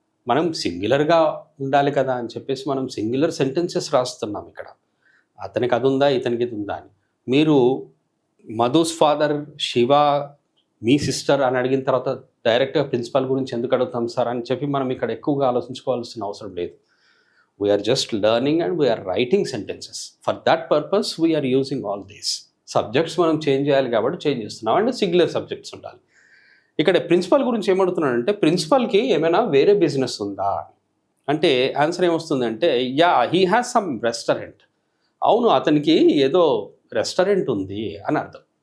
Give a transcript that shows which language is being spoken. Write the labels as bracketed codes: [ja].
[te] మనం సింగులర్గా ఉండాలి కదా అని చెప్పేసి మనం సింగులర్ సెంటెన్సెస్ రాస్తున్నాం ఇక్కడ. అతనికి అది ఉందా, ఇతనికి ఇది ఉందా అని. మీరు మధుస్ ఫాదర్, శివ, మీ సిస్టర్ అని అడిగిన తర్వాత డైరెక్ట్గా ప్రిన్సిపల్ గురించి ఎందుకు అడుగుతాం సార్ అని చెప్పి మనం ఇక్కడ ఎక్కువగా ఆలోచించుకోవాల్సిన అవసరం లేదు. [en] We are just learning and we are writing sentences. For that purpose, we are using all these. [te] Subjects మనం చేంజ్ చేయాలి కాబట్టి చేంజ్ చేస్తున్నాం. అండ్ సింగులర్ సబ్జెక్ట్స్ ఉండాలి. ఇక్కడ ప్రిన్సిపల్ గురించి ఏమడుగుతున్నాడంటే ప్రిన్సిపల్కి ఏమైనా వేరే బిజినెస్ ఉందా అంటే ఆన్సర్ ఏమొస్తుందంటే [en] Yeah, he has some restaurant. [te] అవును, అతనికి ఏదో రెస్టారెంట్ ఉంది అని అర్థం.